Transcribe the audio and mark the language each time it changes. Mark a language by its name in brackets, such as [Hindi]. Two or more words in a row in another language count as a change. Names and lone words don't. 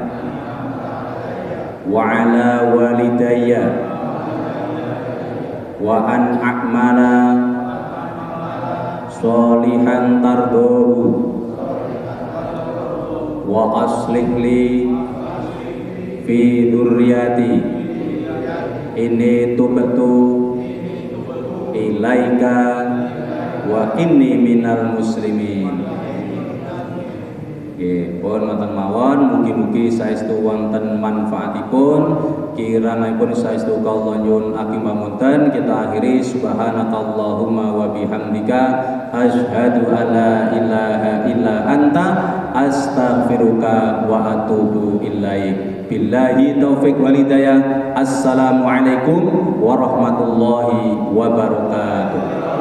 [Arabic] وعلى والدي وأن أعمل صالحا ترضاه وأصلح لي في ذريتي إني تبت إليك وإني من المسلمين. [Javanese] Nggih, pun wonten mawon, mugi-mugi saestu wonten manfaatipun, kiranipun saestu kawula nyuwun ageng pamunten. [Indonesian] Kita akhiri [Arabic] سبحانك اللهم وبحمدك أشهد أن لا إله إلا أنت أستغفرك وأتوب إليك. بالله التوفيق والهداية. السلام عليكم ورحمة الله وبركاته.